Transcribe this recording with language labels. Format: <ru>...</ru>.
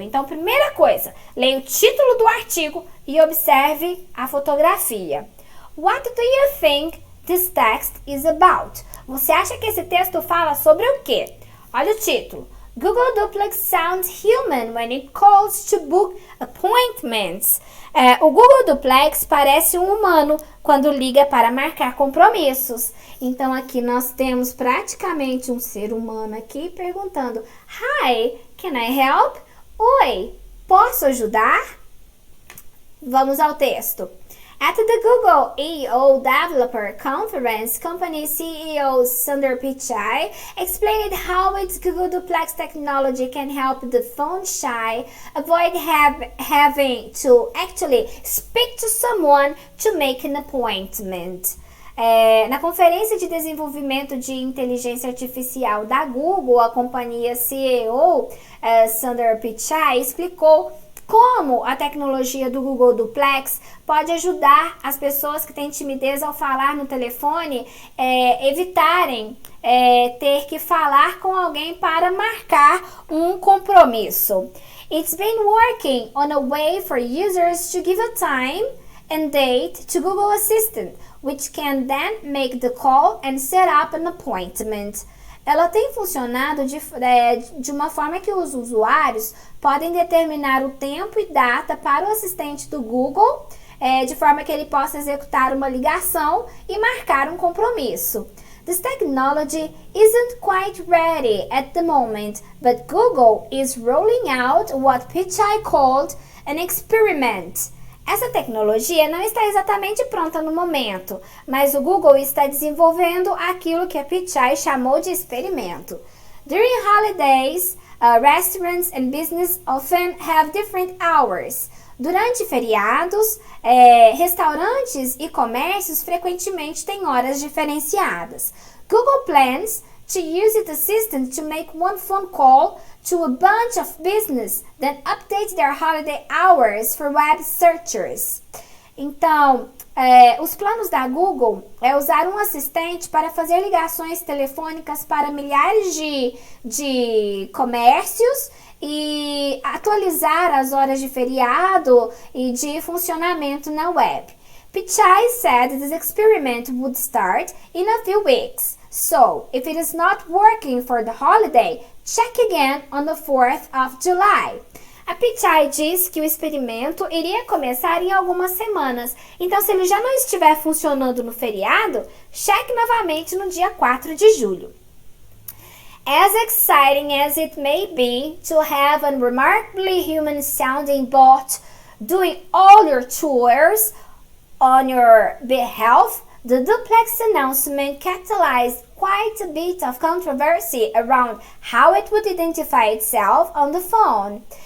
<pt>Então, primeira coisa, leia o título do artigo e observe a fotografia.</pt> <en>What do you think this text is about?</en> <pt>Você acha que esse texto fala sobre o quê? Olha o título.</pt> <en>Google Duplex sounds human when it calls to book appointments.</en> <pt>O Google Duplex parece um humano quando liga para marcar compromissos. Então aqui nós temos praticamente um ser humano aqui perguntando:</pt> <en>Hi, can I help?</en> <pt>Oi, posso ajudar? Vamos ao texto.</pt> <en>At the Google I/O Developer Conference, company CEO Sundar Pichai explained how its Google Duplex technology can help the phone shy avoid having to actually speak to someone to make an appointment.</en> <pt>Na Conferência de Desenvolvimento de Inteligência Artificial da Google, a companhia CEO Sundar Pichai explicou como a tecnologia do Google Duplex pode ajudar as pessoas que têm timidez ao falar no telefone evitarem ter que falar com alguém para marcar um compromisso.</pt> <en>It's been working on a way for users to give a time and date to Google Assistant, which can then make the call and set up an appointment.</en> <pt>Ela tem funcionado de uma forma que os usuários podem determinar o tempo e data para o assistente do Google, de forma que ele possa executar uma ligação e marcar um compromisso.</pt> <en>This technology isn't quite ready at the moment, but Google is rolling out what Pichai called an experiment.</en> <pt>Essa tecnologia não está exatamente pronta no momento, mas o Google está desenvolvendo aquilo que a Pichai chamou de experimento.</pt> <en>During holidays, restaurants and business often have different hours.</en> <pt>Durante feriados, restaurantes e comércios frequentemente têm horas diferenciadas.</pt> <en>Google plans to use its assistant to make one phone call to a bunch of business, then update their holiday hours for web searchers.</en> <pt>Então, os planos da Google é usar um assistente para fazer ligações telefônicas para milhares de comércios e atualizar as horas de feriado e de funcionamento na web.</pt> <en>Pichai said this experiment would start in a few weeks. So, if it is not working for the holiday, check again on the 4th of July.</en> <pt>A Pichai diz que o experimento iria começar em algumas semanas. Então, se ele já não estiver funcionando no feriado, cheque novamente no dia 4 de julho.</pt> <en>As exciting as it may be to have a remarkably human-sounding bot doing all your chores on your behalf, the Duplex announcement catalyzed quite a bit of controversy around how it would identify itself on the phone.</en>